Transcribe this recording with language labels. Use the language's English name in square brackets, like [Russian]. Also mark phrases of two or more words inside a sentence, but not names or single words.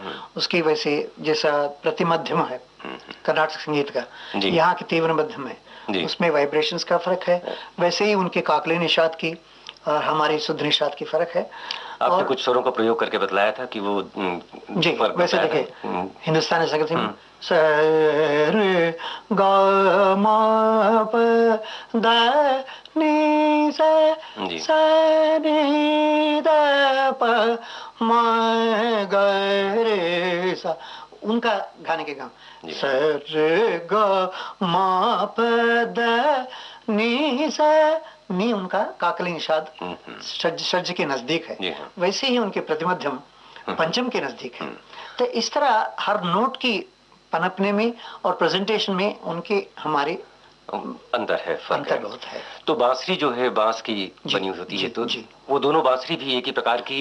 [Hindi] उसकी वजह से जैसा प्रतिमध्यम है कर्नाटक संगीत का, यहाँ की तीव्र मध्यम है, उसमें वाइब्रेशंस का फर्क है। वैसे ही उनके काकले निषाद की और हमारी शुद्ध निषाद की फर्क है। आपने कुछ स्वरों का प्रयोग करके बतलाया था कि वो जी वैसे देखिए, हिंदुस्तानी संगीत में स रे ग म प द नि सा सा नि द प म ग रे सा, उनका गाने के गाँव स रे ग म प द नि सा, नी उनका काकली निषाद षड्ज के नजदीक है, वैसे ही उनके प्रतिमध्यम पंचम के नजदीक है। तो इस तरह हर नोट की पनपने में और प्रेजेंटेशन में उनके हमारे अंतर है, अंतर बहुत है। तो बांसुरी जो है बांस की बनी होती है, तो वो दोनों बांसुरी भी एक ही प्रकार की